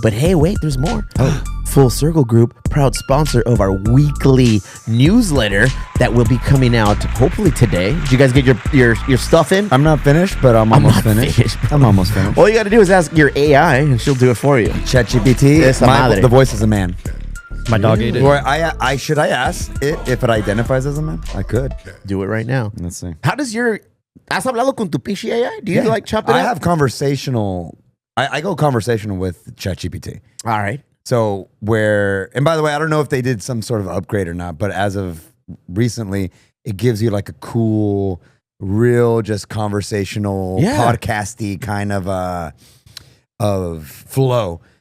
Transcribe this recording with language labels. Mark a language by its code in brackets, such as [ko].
[en] But hey, wait, there's more. Full Circle Group, proud sponsor of our weekly newsletter that will be coming out hopefully today. Did you guys get your stuff in? I'm not finished, but I'm almost finished. I'm almost finished. All you got to do is ask your AI, and she'll do it for you. ChatGPT, the voice is a man. My dog ate it. Or should I ask it if it identifies as a man? I could. Do it right now. Let's see. [es] Has hablado con tu pinche AI? [en] Do you like chop it up? I have conversational. I go conversational with ChatGPT. All right. So and by the way, I don't know if they did some sort of upgrade or not, but as of recently, it gives you like a cool, real, just conversational, podcasty kind of flow.